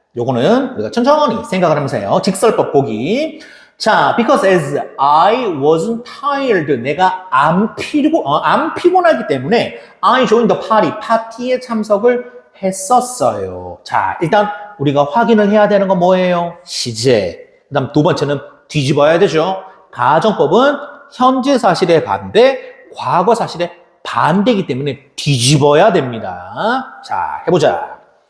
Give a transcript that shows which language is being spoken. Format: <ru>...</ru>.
<ko>요거는 우리가 천천히 생각을 하면서 해요. 직설법 보기.</ko> <en>자, because as I wasn't tired.</en> <ko>내가 안 피곤하기 때문에 I joined the party. 파티에 참석을 했었어요. 자, 일단 우리가 확인을 해야 되는 건 뭐예요? 시제. 그 다음 두 번째는 뒤집어야 되죠. 가정법은 현재 사실의 반대, 과거 사실의 반대이기 때문에 뒤집어야 됩니다. 자, 해보자.</ko>